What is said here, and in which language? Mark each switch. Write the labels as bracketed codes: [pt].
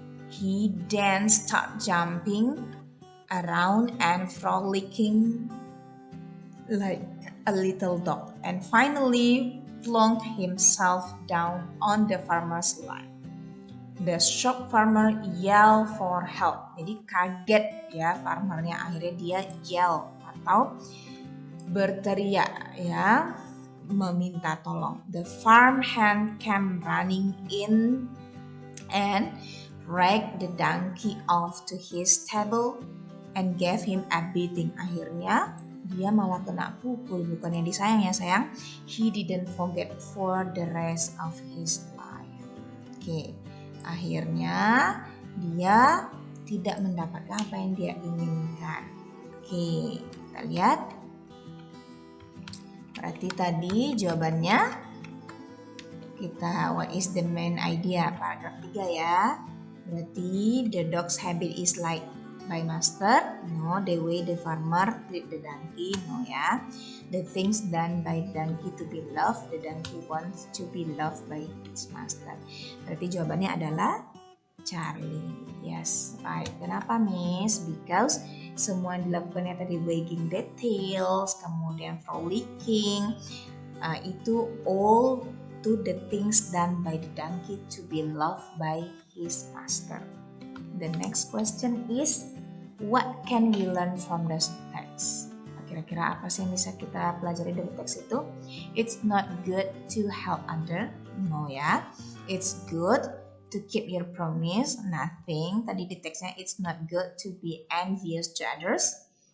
[en] He then started jumping around and frolicking like a little dog and finally plunked himself down on the farmer's lap. The shocked farmer yelled for help. [id] Jadi kaget ya farmernya, akhirnya dia yell atau berteriak ya, meminta tolong. [en] The farmhand came running in and dragged the donkey off to his stable and gave him a beating. [id] Akhirnya dia malah kena pukul, bukannya disayang ya sayang. [en] He didn't forget for the rest of his life. [id] Oke, akhirnya dia tidak mendapatkan apa yang dia inginkan. Oke, kita lihat. Berarti tadi jawabannya kita [en] what is the main idea [id] paragraf 3 ya. Berarti [en] the dog's habit is like by master? No. The way the farmer treat the donkey? No ya. The things done by the donkey to be loved, the donkey wants to be loved by its master. [id] Berarti jawabannya adalah Charlie. [en] Yes, right. [id] Kenapa, Miss? [en] Because [id] semua dilakukannya tadi [en] wagging the tails, [id] kemudian [en] frolicking, itu all to the things done by the donkey to be loved by his master. The next question is, what can we learn from the text? [id] Kira-kira apa sih yang bisa kita pelajari dari teks itu? [en] It's not good to help other. No ya. It's good to keep your promise. Nothing. [id] Tadi di teksnya [en] it's not good to be envious to others.